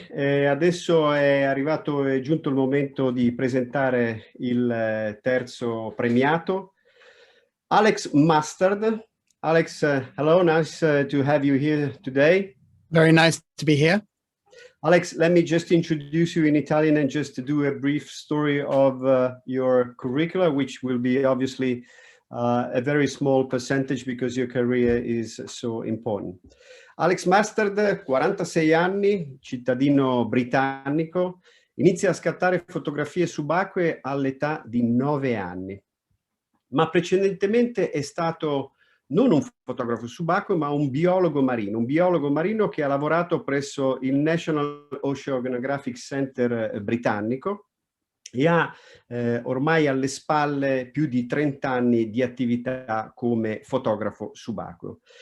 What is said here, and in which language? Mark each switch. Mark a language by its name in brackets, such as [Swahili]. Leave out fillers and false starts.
[Italian] Adesso è giunto il momento di presentare il terzo premiato, Alex Mustard. [English] Alex, hello, nice to have you here today. Very nice to be here. Alex, let me just introduce you in Italian and just to do a brief story of your curricula, which will be obviously a very small percentage because your career is so important. [Italian] Alex Mustard, 46 anni, cittadino britannico, inizia a scattare fotografie subacquee all'età di 9 anni, ma precedentemente è stato non un fotografo subacqueo, ma un biologo marino che ha lavorato presso il National Oceanographic Center britannico e ha ormai alle spalle più di 30 anni di attività come fotografo subacqueo.